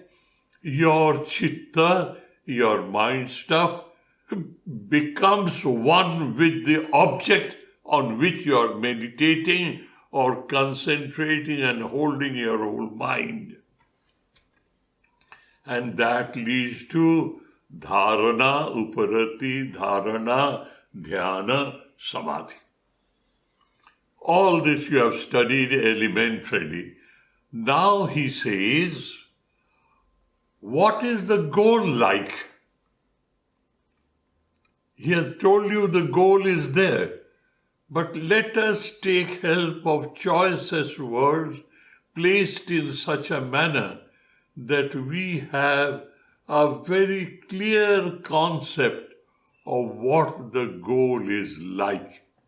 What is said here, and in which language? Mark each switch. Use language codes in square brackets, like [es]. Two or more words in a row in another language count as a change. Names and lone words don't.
[en] Your chitta, your mind stuff, becomes one with the object on which you are meditating or concentrating and holding your whole mind. And that leads to [sa] dharana, uparati, dharana, dhyana, samadhi. [en] All this you have studied elementarily. Now he says, what is the goal like? He has told you the goal is there. But let us take help of choicest words placed in such a manner that we have a very clear concept of what the goal is like.